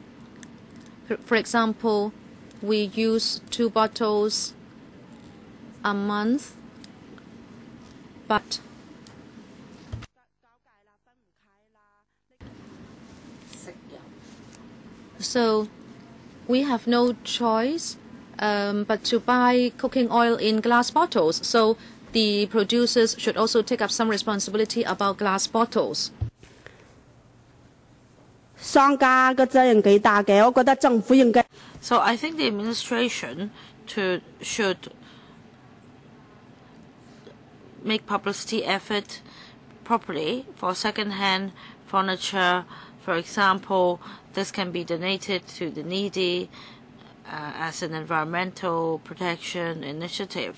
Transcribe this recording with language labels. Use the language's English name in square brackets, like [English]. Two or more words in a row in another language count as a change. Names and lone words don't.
[English] For example, we use 2 bottles a month, but so we have no choice but to buy cooking oil in glass bottles. So the producers should also take up some responsibility about glass bottles. [Cantonese] 商家嘅責任幾大嘅，我覺得政府應該。 [English] So I think the administration should make publicity effort properly for second-hand furniture. For example, this can be donated to the needy as an environmental protection initiative.